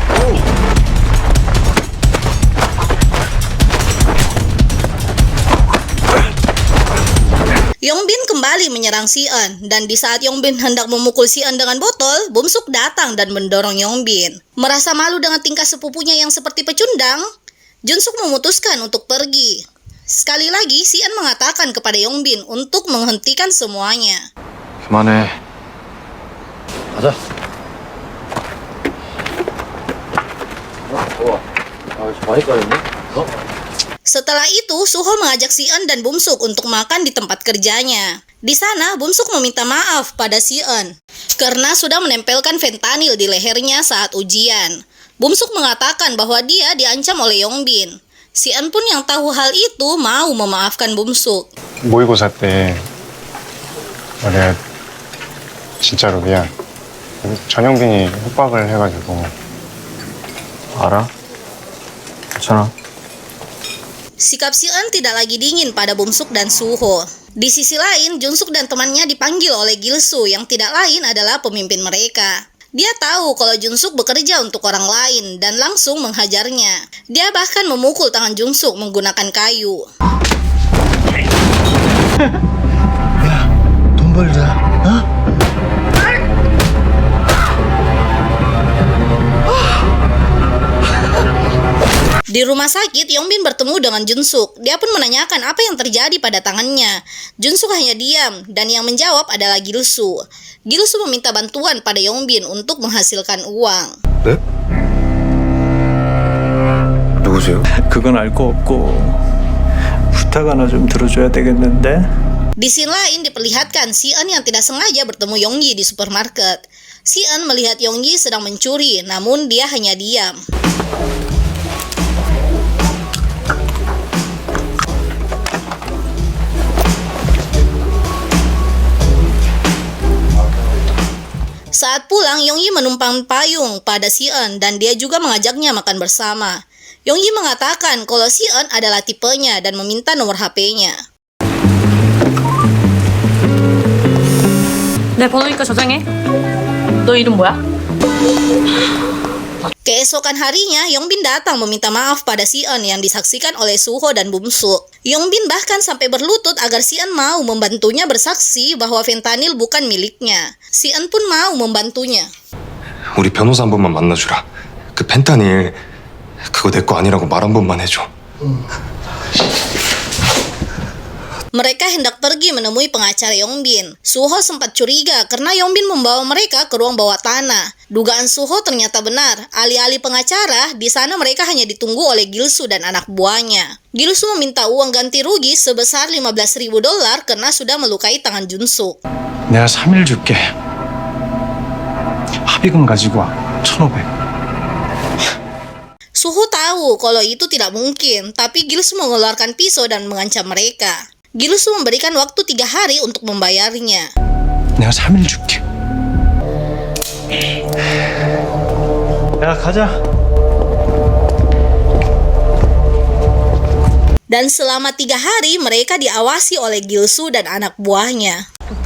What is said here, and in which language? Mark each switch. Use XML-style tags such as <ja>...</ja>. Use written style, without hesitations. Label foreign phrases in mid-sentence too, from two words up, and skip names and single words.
<id>Yongbin kembali menyerang si Eun, dan di saat Yongbin hendak memukul si Eun dengan botol, Bumsuk datang dan mendorong Yongbin. Merasa malu dengan tingkah sepupunya yang seperti pecundang, Jonsuk memutuskan untuk pergi. Sekali lagi, si Eun mengatakan kepada Yongbin untuk menghentikan semuanya.</id> <ko>그만해. 가자. 많이 까였네.</ko> <id>Setelah itu, Suho mengajak si Eun dan Bumsuk untuk makan di tempat kerjanya. Di sana, Bumsuk meminta maaf pada si Eun karena sudah menempelkan fentanyl di lehernya saat ujian. Bumsuk mengatakan bahwa dia diancam oleh Yongbin. Si Eun pun yang tahu hal itu mau memaafkan Bumsuk.</id> <ko>모의고사 때 내가 진짜로 미안. 전영빈이 협박을 해가지고. 알아? 괜찮아.</ko> <id>Sikap si Eun tidak lagi dingin pada Bumsuk dan Suho. Di sisi lain, Jonsuk dan temannya dipanggil oleh Gilsu yang tidak lain adalah pemimpin mereka. Dia tahu kalau Jonsuk bekerja untuk orang lain dan langsung menghajarnya. Dia bahkan memukul tangan Jonsuk menggunakan kayu.</id> <ko>돈 벌자.</ko> <id>Di rumah sakit, Yongbin bertemu dengan Jonsuk. Dia pun menanyakan apa yang terjadi pada tangannya. Jonsuk hanya diam, dan yang menjawab adalah Gilsu. Gilsu meminta bantuan pada Yongbin untuk menghasilkan uang.</id> <ko>네? 누구세요? 그건 알 거 없고 부탁 하나 좀 들어줘야 되겠는데?</ko> <id>Di scene lain diperlihatkan si Eun yang tidak sengaja bertemu Yonggi di supermarket. Si Eun melihat Yonggi sedang mencuri, namun dia hanya diam. Saat pulang, Yonggi menumpang payung pada si Eun dan dia juga mengajaknya makan bersama. Yonggi mengatakan kalau si Eun adalah tipenya dan meminta nomor HP-nya.</id> <ko>내 번호니까 저장해. 너 이름 뭐야?</ko> <id>Keesokan harinya, Yongbin datang meminta maaf pada si Eun yang disaksikan oleh Suho dan Bumsuk. Yongbin bahkan sampai berlutut agar si Eun mau membantunya bersaksi bahwa fentanyl bukan miliknya. Si Eun pun mau membantunya.</id> <ko>우리 변호사 한 번만 만나주라. 그 펜타닐 그거 내 거 아니라고 말 한 번만 해줘.</ko> <id>Mereka hendak pergi menemui pengacara Yongbin. Suho sempat curiga karena Yongbin membawa mereka ke ruang bawah tanah. Dugaan Suho ternyata benar. Alih-alih pengacara, di sana mereka hanya ditunggu oleh Gilsu dan anak buahnya. Gilsu meminta uang ganti rugi sebesar $15,000 karena sudah melukai tangan Jonsuk.</id> <ko>내가 3일 줄게. 합의금 가지고 와. 1,500.</ko> <id>Suho tahu kalau itu tidak mungkin, tapi Gilsu mengeluarkan pisau dan mengancam mereka. Gilsu memberikan waktu 3 hari untuk membayarnya.</id> <ko>내가 3일 줄게. 야, 가자.</ko> <id>Dan selama 3 hari mereka diawasi oleh Gilsu dan anak buahnya.</id>